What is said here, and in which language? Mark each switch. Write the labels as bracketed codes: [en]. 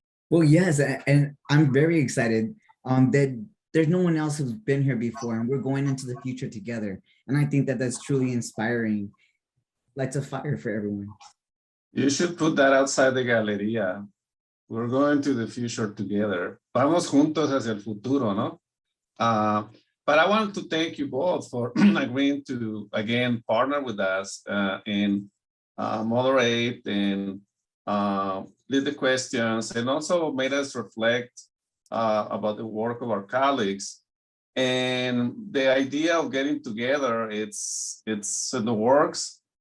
[en] Well, yes, and I'm very excited that there's no one else who's been here before, and we're going into the future together. And I think that that's truly inspiring. Lights a fire for everyone. You should put that outside the galería. We're going to the future together. [es] Vamos juntos hacia el futuro, ¿no? [en] But I want to thank you both for agreeing to, again, partner with us and moderate and lead the questions, and also made us reflect about the work of our colleagues. And the idea of getting together, it's in the works.